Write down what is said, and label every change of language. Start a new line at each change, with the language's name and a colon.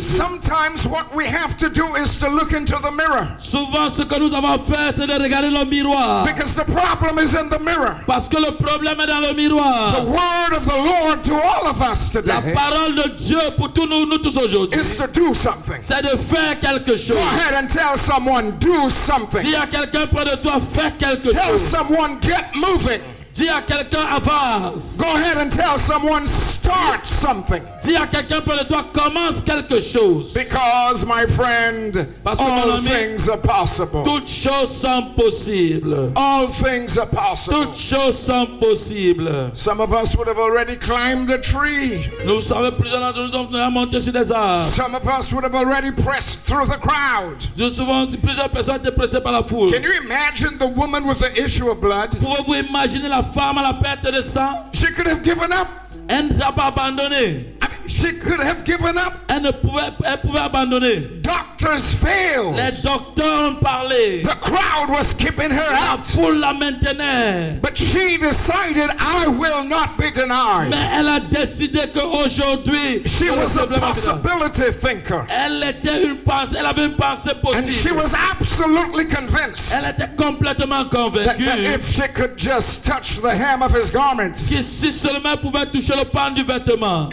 English: Sometimes what we have to do is to look into the mirror,
French: souvent ce que nous avons à faire, c'est de regarder le miroir.
English: because the problem is in the mirror.
French: Parce que le problème est dans le miroir.
English: The word of the Lord to all of us
French: La
English: today
French: parole de Dieu pour tous nous tous aujourd'hui,
English: is to do something.
French: c'est de faire quelque chose.
English: Go ahead and tell someone, do something.
French: Dis à quelqu'un près de toi, fais quelque
English: Tell
French: chose.
English: someone, get moving.
French: Dis à quelqu'un, avance.
English: Go ahead and tell someone, start something.
French: Dis à quelqu'un près de toi, commence quelque chose.
English: Because, my friend,
French: Parce que, mon
English: all
French: ami,
English: things are possible.
French: Toutes choses sont possibles.
English: All things are possible.
French: Toutes choses sont possibles.
English: Some of us would have already climbed a tree.
French: Nous savons, plusieurs d'entre nous sommes montés sur des arbres.
English: Some of us would have already pressed through the crowd.
French: Souvent, plusieurs personnes étaient pressées par la foule.
English: Can you imagine the woman with the issue of blood?
French: Pouvez-vous imaginer la femme à la perte de sang?
English: She could have given up.
French: Elle ne s'est pas abandonnée.
English: I mean, she could have given up.
French: Elle pouvait abandonner.
English: Doctors failed.
French: Les docteurs ont parlé.
English: The crowd was keeping her
French: La
English: out.
French: foule la maintenait.
English: But she decided, I will not be denied.
French: Mais elle a décidé qu'aujourd'hui,
English: She was a possibility thinker.
French: elle avait une pensée
English: And she
French: possible.
English: was absolutely convinced
French: Elle était complètement
English: that
French: convaincue
English: if she could just touch the hem of his garments,
French: que si seulement elle pouvait toucher le pan du vêtement,